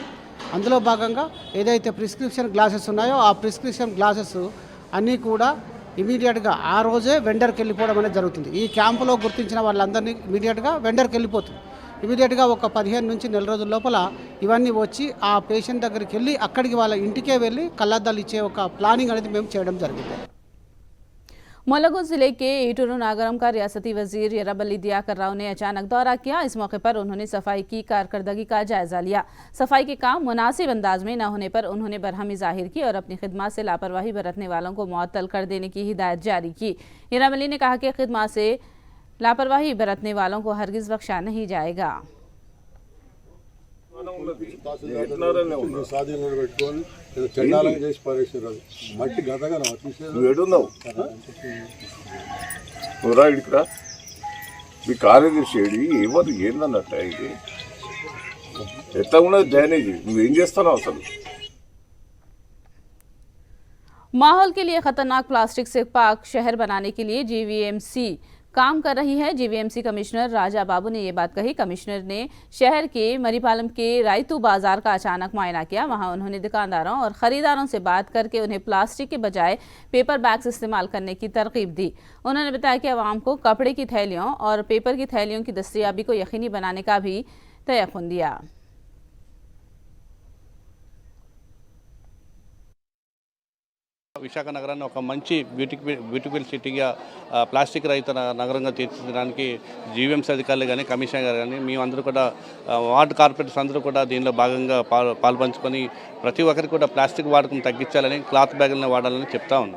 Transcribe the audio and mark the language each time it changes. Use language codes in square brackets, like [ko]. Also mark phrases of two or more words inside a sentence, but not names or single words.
[te] అందులో భాగంగా ఏదైతే [en] prescription glasses [te] ఉన్నాయో ఆ [en] prescription glasses [te] అన్నీ కూడా ఇమీడియట్గా ఆ రోజే వెండర్కి వెళ్ళిపోవడం అనేది జరుగుతుంది. ఈ క్యాంపులో గుర్తించిన వాళ్ళందరినీ ఇమీడియట్గా వెండర్కి వెళ్ళిపోతుంది. ఇమీడియట్గా ఒక 15 నుంచి నెల రోజుల లోపల ఇవన్నీ వచ్చి ఆ పేషెంట్ దగ్గరికి వెళ్ళి అక్కడికి వాళ్ళ ఇంటికే వెళ్ళి కళ్ళద్దాలు ఇచ్చే ఒక ప్లానింగ్ అనేది మేము చేయడం జరిగింది. [ur] ملگو ضلعے کے ایٹورو ناگرم کا ریاستی وزیر یرابلی دیاکر راؤ نے اچانک دورہ کیا. اس موقع پر انہوں نے صفائی کی کارکردگی کا جائزہ لیا۔ صفائی کے کام مناسب انداز میں نہ ہونے پر انہوں نے برہمی ظاہر کی اور اپنی خدمت سے لاپرواہی برتنے والوں کو معطل کر دینے کی ہدایت جاری کی. یرابلی نے کہا کہ خدمت سے لاپرواہی برتنے والوں کو ہرگز بخشا نہیں جائے گا. [te] ఇక్కడ మీ కార్యదర్శి ఎవరు ఏందన్నట్ట ఇది ఎట్లా ఉన్నది డ్రైనేజ్ నువ్వేం చేస్తావు అసలు? [ur] ماحول کے لیے خطرناک پلاسٹک سے پاک شہر بنانے کے لیے جی وی ایم سی کام کر رہی ہے. جی وی ایم سی کمشنر راجا بابو نے یہ بات کہی۔ کمشنر نے شہر کے مری پالم کے رائتو بازار کا اچانک معائنہ کیا. وہاں انہوں نے دکانداروں اور خریداروں سے بات کر کے انہیں پلاسٹک کے بجائے [en] paper bags [ur] استعمال کرنے کی ترکیب دی. انہوں نے بتایا کہ عوام کو کپڑے کی تھیلیوں اور پیپر کی تھیلیوں کی دستیابی کو یقینی بنانے کا بھی تیقن دیا. [te] విశాఖ నగరాన్ని ఒక మంచి [en] beautiful city [te] ప్లాస్టిక్ రహిత నగరంగా తీర్చిదిద్దడానికి జీవీఎంసీ అధికారులు కానీ కమిషనర్ గారు కానీ మేమందరూ కూడా [en] ward corporators [te] అందరూ కూడా దీనిలో భాగంగా పాల్పంచుకొని ప్రతి ఒక్కరికి కూడా ప్లాస్టిక్ వాడకం తగ్గించాలని, [en] cloth bags [te] వాడాలని చెప్తా ఉన్నాం.